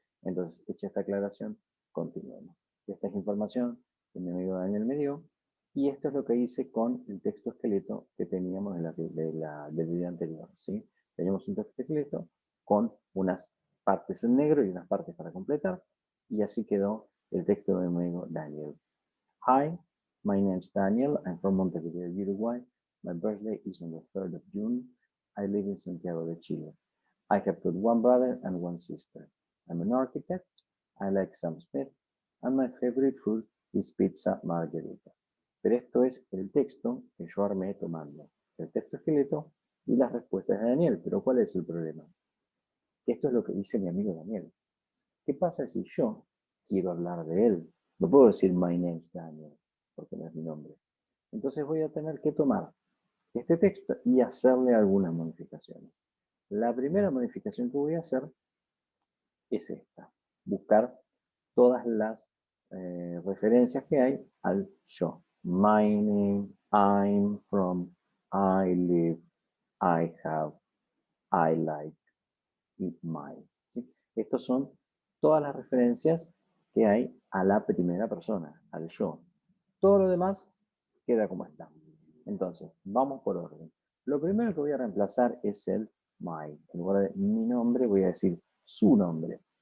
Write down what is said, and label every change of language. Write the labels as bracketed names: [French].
[Spanish] Entonces, hecha esta aclaración, continuemos. Esta es información que mi amigo Daniel me dio y esto es lo que hice con el texto esqueleto que teníamos del video anterior. ¿Sí? Teníamos un texto esqueleto con unas partes en negro y unas partes para completar. Y así quedó el texto de mi amigo Daniel. [English] Hi, my name is Daniel. I'm from Montevideo, Uruguay. My birthday is on the 3rd of June. I live in Santiago de Chile. I have got one brother and one sister. I'm an architect. I like Sam Smith. And my favorite food is pizza margherita. [Spanish] Pero esto es el texto que yo armé tomando el texto esqueleto y las respuestas de Daniel. Pero ¿cuál es el problema? Esto es lo que dice mi amigo Daniel. ¿Qué pasa si yo quiero hablar de él? No puedo decir [English] my name is Daniel, [Spanish] porque no es mi nombre. Entonces voy a tener que tomar este texto y hacerle algunas modificaciones. La primera modificación que voy a hacer es esta. Buscar todas las referencias que hay al yo. [English] My name, I'm from, I live, I have, I like y my. [Spanish] ¿Sí? Estos son todas las referencias que hay a la primera persona, al yo. Todo lo demás queda como está. Entonces, vamos por orden. Lo primero que voy a reemplazar es el my. En lugar de mi nombre, voy a decir su nombre.